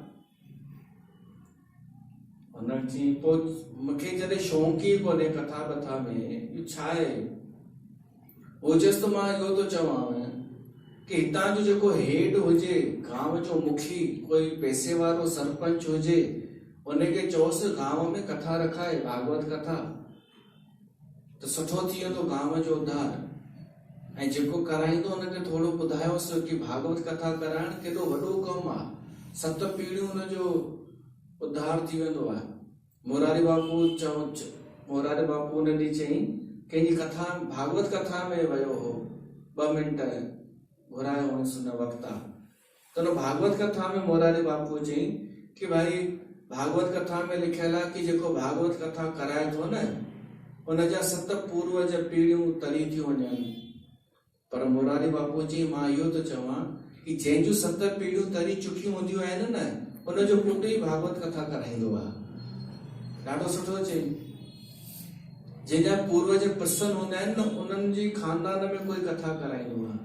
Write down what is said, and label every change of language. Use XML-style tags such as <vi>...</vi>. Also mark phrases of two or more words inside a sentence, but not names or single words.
<sd>हुन चई पोइ मूंखे जॾहिं शौक़ु ई कोन्हे कथा बथा में, इहो छा आहे? ओजस तो मां इहो थो चवांव कि हितां जो जेको हेड हुजे, गांव जो मुखी, कोई पैसे वारो सरपंच हुजे, उनखे चओसि गांव में कथा रखाए, भागवत कथा, त सुठो थी वेंदो गांव जो उद्धार। ऐं जेको कराईंदो उनखे थोरो ॿुधायोसि कि भागवत कथा कराइण केॾो वॾो कमु आहे, 7 पीढ़ियूं हुनजो उद्धार थी वेंदो आहे। मोरारी बापू उन ॾींहुं चई, कंहिंजी कथा भागवत कथा में वियो हो, 2 मिंट घुरायो हुअसि हुन वक्ता, त हुन भागवत कथा में मोरारी बापू चई कि भाई भागवत कथा में लिखियल आहे कि जेको भागवत कथा कराए थो न, उनजा 7 पूर्वज पीढ़ियूं तरी थियूं वञनि। पर मोरारी बापू चई मां इहो थो चवां कि जंहिंजूं 7 पीढ़ियूं तरी चुकियूं हूंदियूं आहिनि न, उनजो पुटु ई भागवत कथा कराईंदो आहे। ॾाढो सुठो चई, जंहिंजा पूर्वज प्रसन्न हूंदा आहिनि न, उन्हनि जी खानदान में कोई कथा कराईंदो आहे।</sd>